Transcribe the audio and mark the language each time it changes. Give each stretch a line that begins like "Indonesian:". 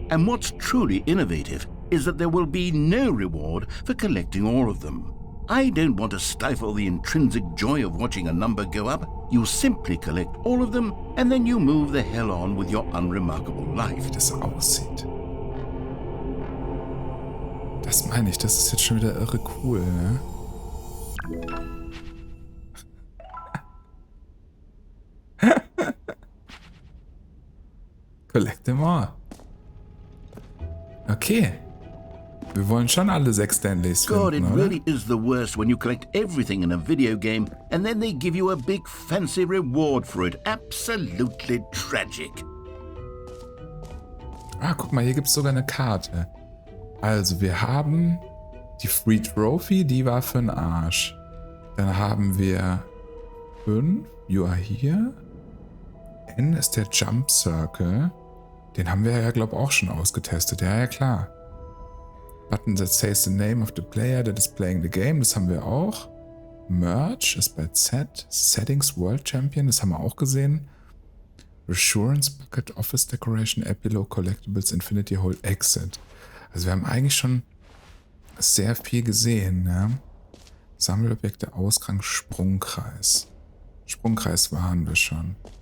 English: And what's truly innovative is that there will be no reward for collecting all of them. I don't want to stifle the intrinsic joy of watching a number go up. You simply collect all of them and then you move the hell on with your unremarkable life.
German: Wie das aussieht. Das meine ich, das ist jetzt schon wieder irre cool, ne?
English: Collect them all. Okay.
German: Wir wollen schon alle 6 Stanleys
English: God, it
German: finden, oder?
English: really is the worst when you collect everything in a video game and then they give you a big fancy reward for it. Absolutely tragic.
German: Ah, guck mal, hier gibt es sogar eine Karte. Also, wir haben die Free Trophy, die war für den Arsch. Dann haben wir 5,
English: you are here.
German: N ist der Jump Circle. Den haben wir ja, glaube ich, auch schon ausgetestet. Ja, ja, klar.
English: Button that says the name of the player that is playing the game.
German: Das haben wir auch. Merge ist bei Z. Settings World Champion, das haben wir auch gesehen. Reassurance Bucket, Office Decoration, Epilogue, Collectibles, Infinity Hole, Exit. Also wir haben eigentlich schon sehr viel gesehen, ne? Sammelobjekte, Ausgang, Sprungkreis. Sprungkreis waren wir schon.